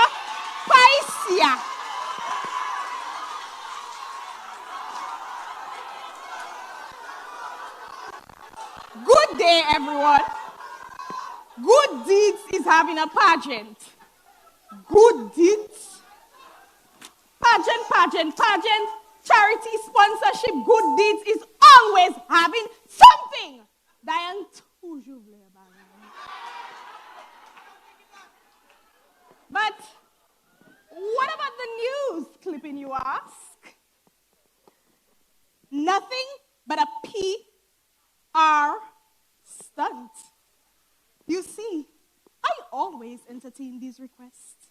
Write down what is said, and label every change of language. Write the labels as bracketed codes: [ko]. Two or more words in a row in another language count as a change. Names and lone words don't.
[en] Paisia. Good day, everyone. Good Deeds is having a pageant. Good Deeds. Pageant. Charity sponsorship. Good Deeds is always having something. [ht] Diane, toujours vle bagay. [en] But what about the news clipping, you ask? Nothing but a PR stunt. You see, I always entertain these requests.